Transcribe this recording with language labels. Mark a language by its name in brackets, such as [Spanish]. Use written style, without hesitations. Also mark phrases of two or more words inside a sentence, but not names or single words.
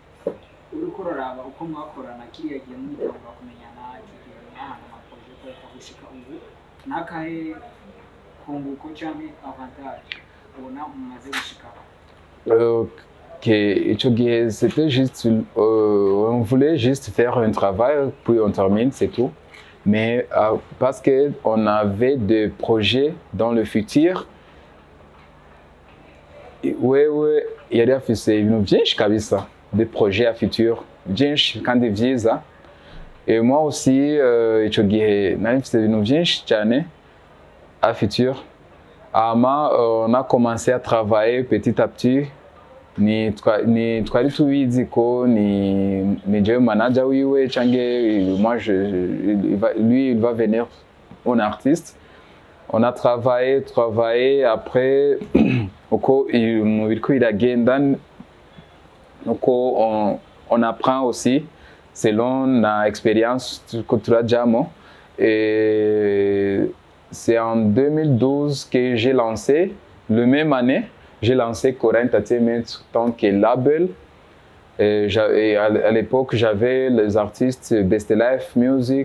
[French] C'était juste, on voulait juste faire un travail, puis on termine, c'est tout. Mais parce qu'on avait des projets dans le futur, [Rundi] wewe yari afise ibintu byinshi kabisa, [French] des projets à futur [Rundi] byinshi kandi byiza. [French] Et moi aussi [Rundi] ico gihe nari mfise ibintu byinshi cyane [French] à futur. On a commencé à travailler petit à petit. [Rundi] Ni twari tubizi ko ni jewe manager wiwe cange [French] moi lui il va venir en artiste. On a travaillé après [Rundi] uko biriko biragenda uko [French] on apprend aussi selon la expérience que turajamo. Et c'est en 2012 que j'ai lancé, le même année, j'ai lancé Kora Entertainment en tant que label. Et à l'époque, j'avais les artistes Best Life Music.